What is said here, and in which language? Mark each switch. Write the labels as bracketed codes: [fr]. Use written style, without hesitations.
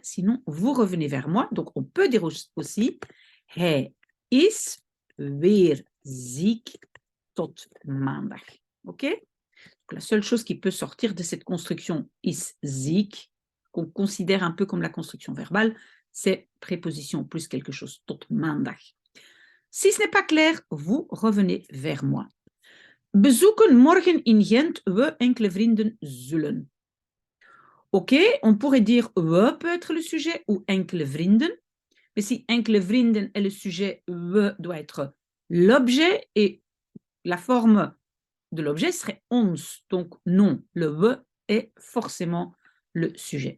[fr] Sinon, vous revenez vers moi. Donc, on peut dire aussi [nl] hij is weer ziek tot maandag. [fr] OK? Donc, la seule chose qui peut sortir de cette construction is ziek, qu'on considère un peu comme la construction verbale, c'est préposition plus quelque chose, [nl] tot maandag. [fr] Si ce n'est pas clair, vous revenez vers moi. [nl] Bezoeken morgen in Gent we enkele vrienden zullen. [fr] OK, on pourrait dire we peut être le sujet ou enkele vrienden. Mais si [nl] enkele vrienden [fr] est le sujet, we doit être l'objet et la forme de l'objet serait ons. Donc non, le we est forcément le sujet.